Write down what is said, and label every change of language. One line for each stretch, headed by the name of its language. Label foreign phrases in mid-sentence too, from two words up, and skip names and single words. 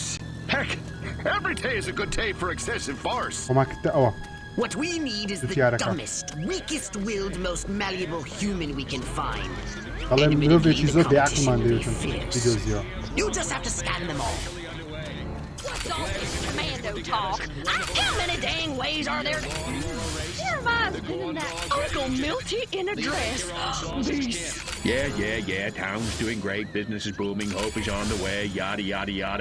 English: Heck, every day is a good day for excessive force.
Central Kurdish: خۆمان کردە ئەوە
English: What we need is the dumbest, weakest-willed, most malleable human we can find.
Central Kurdish: دەڵێ مرۆڤێکی زۆر بێعەقڵمان دەوێتن بیدۆزیەوە
English: You just have to scan them all. What's all this commando talk? How many dang ways are there to... Your mind's been that Uncle Milty in a dress. Beast. Yeah. Town's doing great. Business is booming. Hope is on the way. Yada, yada, yada.